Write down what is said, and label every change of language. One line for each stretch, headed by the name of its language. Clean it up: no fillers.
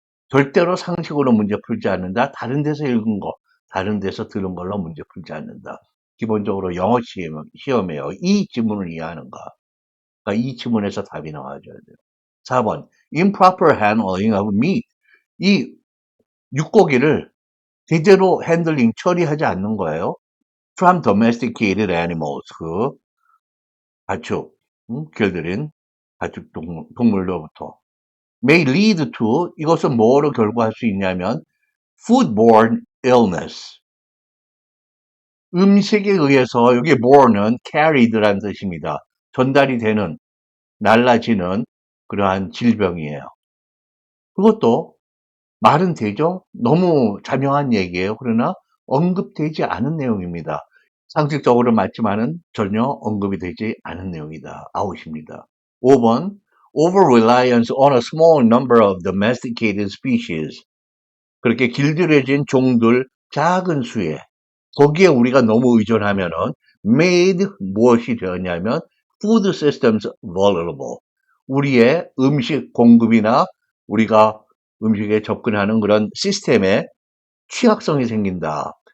Korean: 절대로 상식으로 문제 풀지 않는다. 다른 데서 읽은 거, 다른 데서 들은 걸로 문제 풀지 않는다. 기본적으로 영어 시험에요. 이 지문을 이해하는가. 그러니까 이 지문에서 답이 나와줘야 돼요.
English: 4번. improper handling of meat.
Korean: 이 육고기를 제대로 핸들링 처리하지 않는 거예요.
English: from domesticated animals.
Korean: 그 가축, 길들인 가축 동물로부터.
English: may lead to
Korean: 이것은 뭐로 결과할 수 있냐면
English: foodborne illness.
Korean: 음식에 의해서 여기 bore는 carried란 뜻입니다. 전달이 되는, 날라지는 그러한 질병이에요. 그것도 말은 되죠? 너무 자명한 얘기예요. 그러나 언급되지 않은 내용입니다. 상식적으로 맞지만은 전혀 언급이 되지 않은 내용이다. 아웃입니다.
English: 5번 over-reliance on a small number of domesticated species.
Korean: 그렇게 길들여진 종들 작은 수에 거기에 우리가 너무 의존하면은 made 무엇이 되었냐면
English: food systems vulnerable.
Korean: 우리의 음식 공급이나 우리가 음식에 접근하는 그런 시스템에 취약성이 생긴다.